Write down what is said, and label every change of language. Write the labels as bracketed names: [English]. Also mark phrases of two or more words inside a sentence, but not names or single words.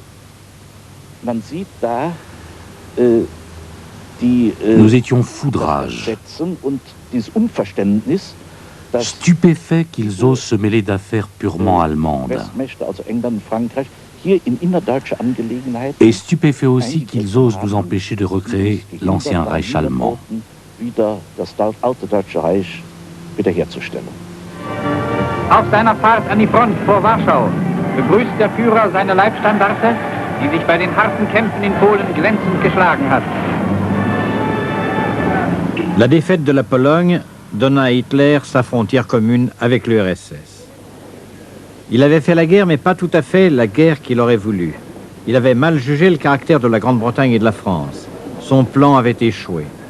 [French] Nous étions foudrage, stupéfaits qu'ils osent se mêler d'affaires purement allemandes. Et stupéfaits aussi qu'ils osent nous empêcher de recréer l'ancien Reich allemand. [German] Auf seiner Fahrt an die Front vor Warschau begrüßt der Führer seine Leibstandarte, die sich bei den harten Kämpfen in Polen glänzend geschlagen hat. [French] La défaite de la Pologne donna à Hitler sa frontière commune avec l'URSS. Il avait fait la guerre, mais pas tout à fait la guerre qu'il aurait voulu. Il avait mal jugé le caractère de la Grande-Bretagne et de la France. Son plan avait échoué.